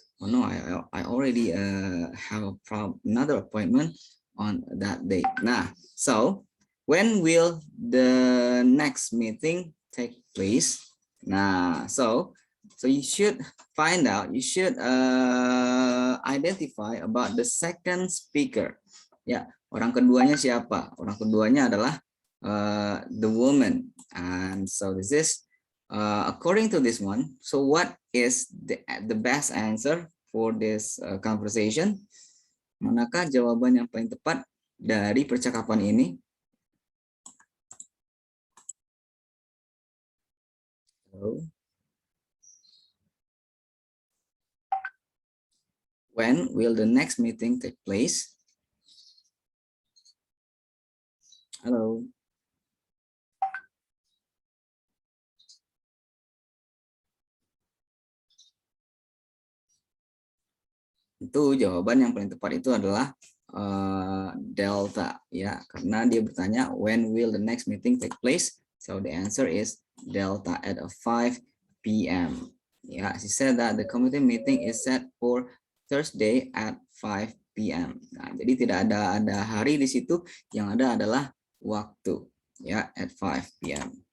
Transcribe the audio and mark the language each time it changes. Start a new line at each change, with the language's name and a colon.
English: Oh no, I already have another appointment on that date. Nah, so when will the next meeting take place? Nah, so you should find out, you should identify about the second speaker.
Indonesian: Ya, orang keduanya siapa? Orang keduanya adalah
English: the woman. And so this is according to this one. So what is the best answer for this conversation?
Indonesian: Manakah jawaban yang paling tepat dari percakapan ini?
English: Hello. When will the next meeting take place?
Indonesian: Halo. Itu jawaban yang paling tepat itu adalah delta, ya, karena dia bertanya
English: when will the next meeting take place, so the answer is delta at 5 p.m. Yeah, she said that the committee meeting is set for Thursday at 5 p.m.
Indonesian: Nah, jadi tidak ada hari di situ, yang ada adalah waktu, ya,
English: at 5 p.m.